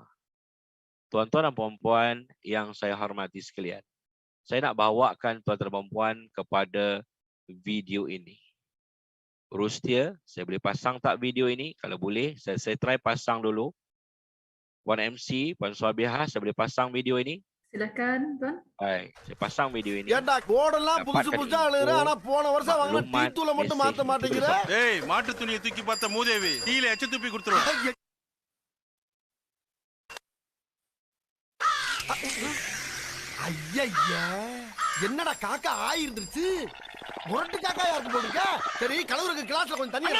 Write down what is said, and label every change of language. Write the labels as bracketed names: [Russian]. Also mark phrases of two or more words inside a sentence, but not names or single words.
[Malay] Tuan-tuan dan puan-puan yang saya hormati sekalian, saya nak bawakan tuan-tuan dan puan-puan kepada video ini. Rustia, saya boleh pasang tak video ini? Kalau boleh, saya try pasang dulu. Puan MC, Puan Suabiha, saya boleh pasang video ini? Silakan, Tuan. Baik, saya pasang video ini. [Tamil] ஏண்டா கோடெல்லாம் புதுசு புதுசா அழுகுற ஆனா போன வருஷம் வாங்கின டீ தூளை மட்டும் மாத்த மாட்டேங்கிற ஏய் மாட்டு துணியை தூக்கி பார்த்த மூதேவி டீல எச்ச துப்பி கொடுத்துருவோம் ஐயா என்னடா காக்கா ஆயிருந்துருச்சு முரட்டு காக்கா யாருக்கு போடுங்க சரி கலவருக்கு கிளாஸ்ல கொஞ்சம் தண்ணி